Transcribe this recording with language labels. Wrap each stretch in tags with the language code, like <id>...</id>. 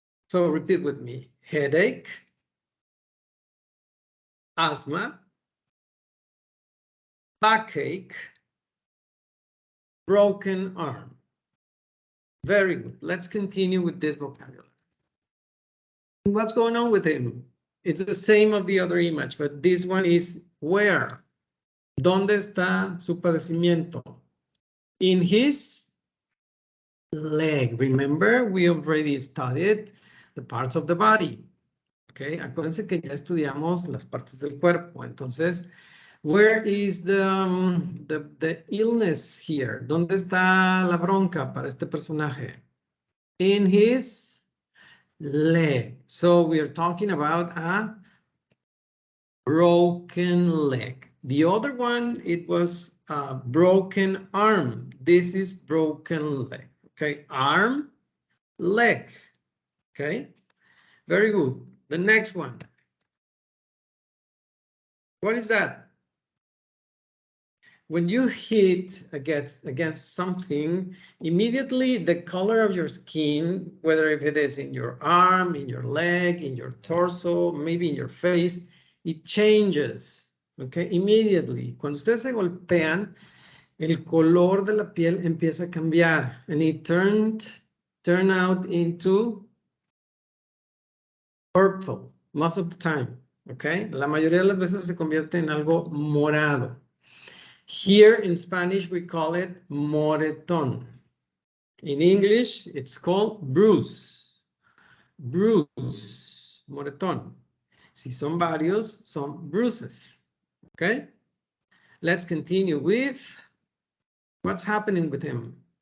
<en>So repeat with me, headache, asthma, backache, broken arm. Very good. Let's continue with this vocabulary. What's going on with him? It's the same of the other image, but this one is where?</en> <es>¿Dónde está su padecimiento?</es> <en>In his leg. Remember, we already studied the parts of the body.</en> <es>Okay, acuérdense que ya estudiamos las partes del cuerpo.</es> <en>Entonces, where is the illness here?</en> <es>¿Dónde está la bronca para este personaje?</es> <en>In his leg. So we are talking about a broken leg. The other one, it was a broken arm. This is broken leg. Okay, arm, leg. Okay, very good. The next one. What is that? When you hit against something, immediately the color of your skin, whether if it is in your arm, in your leg, in your torso, maybe in your face, it changes. Okay, immediately.</en> <es>Cuando ustedes se golpean, el color de la piel empieza a cambiar,</es> <en>and it turn out into purple most of the time.</en> <es>Okay, la mayoría de las veces se convierte en algo morado.</es> <en>Here in Spanish, we call it moretón. In English, it's called bruise. Bruise, moretón.</en> <es>Si son varios, son bruises.</es> <en>Okay, let's continue with what's happening with him.</en>